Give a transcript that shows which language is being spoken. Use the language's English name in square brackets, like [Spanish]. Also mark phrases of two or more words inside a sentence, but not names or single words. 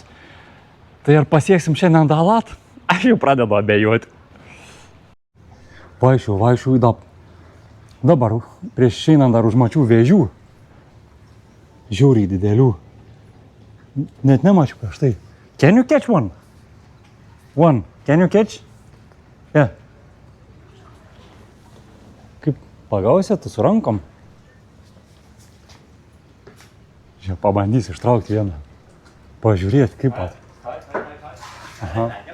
[Lithuanian] Tai ar pasieksim šiandien Dalat? Aš jau pradedu abejoti. Vaikščiau į dabar prieš išeinant dar užmačiau vėžių. Žiauriai didelių. Net nemačiau prieš tai. [English] Can you catch one? One. Can you catch? Yeah. [Lithuanian] Kaip pagausi tu su rankom? Žiūrėk, pabandysiu ištraukti vieną. Pažiūrėti kaip pat. Aha.